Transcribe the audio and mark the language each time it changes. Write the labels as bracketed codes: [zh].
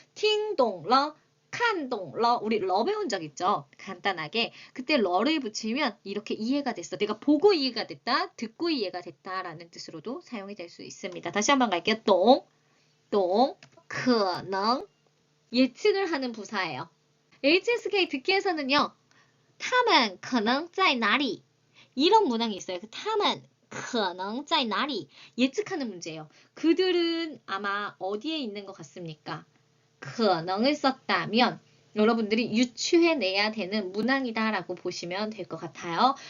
[ko] 팅동, 러, 칸동, 러, 우리 러 배운 적 있죠? 간단하게. 그때 러를 붙이면 이렇게 이해가 됐어. 내가 보고 이해가 됐다, 듣고 이해가 됐다라는 뜻으로도 사용이 될 수 있습니다. 다시 한번 갈게요. 똥. 可能 예측을 하는 부사예요. HSK 듣기에서는요. [zh] 他们可能在哪里 [ko] 이런 문항이 있어요. [zh] 他们可能在哪里 [ko] 예측하는 문제예요. 그들은 아마 어디에 있는 것 같습니까? 可能을 썼다면 여러분들이 유추해내야 되는 문항이다라고 보시면 될 것 같아요.